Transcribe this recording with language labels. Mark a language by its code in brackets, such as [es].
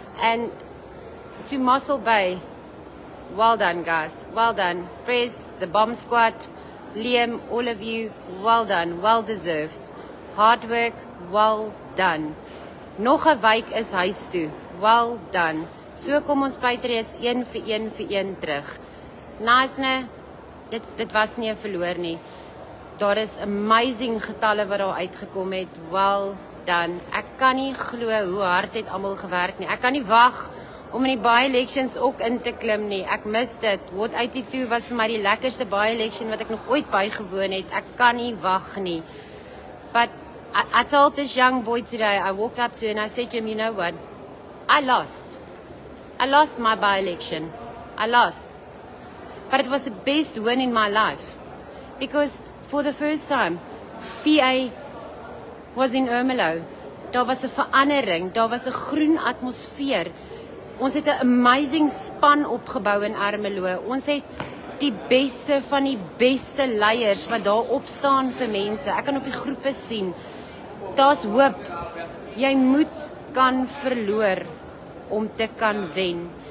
[en] And to Mossel Bay, well done guys, well done. Press, the bomb squad, Liam, all of you, well done, well deserved. Hard work, well done. [af] Nog 'n week is huis toe, [en] well done. [af] So kom ons Patriots een vir een terug. Nice, dit was nie 'n verloor nie. Daar is amazing getalle wat daar uitgekom het, [en] well done. [af] Ek kan nie glo hoe hard het almal gewerk nie. Ek kan nie wag om in die by-elections ook in te klim nie. Ek mis dit. Ward 82 was vir my die lekkerste by-election wat ek nog ooit bygewoon het. Ek kan nie wag nie. [en] But I told this young boy today, I walked up to him and I said to him, "You know what? I lost. I lost my by-election. I lost. But it was the best win in my life. Because for the first time, PA was in Ermelo. [af] Daar was 'n verandering. Daar was 'n groen atmosfeer. Ons het 'n amazing span opgebou in Ermelo. Ons het die beste van die beste leiers wat daar opstaan vir mense. Ek kan op die groepe sien. Daar's hoop. Jy moet kan verloor om te kan wen.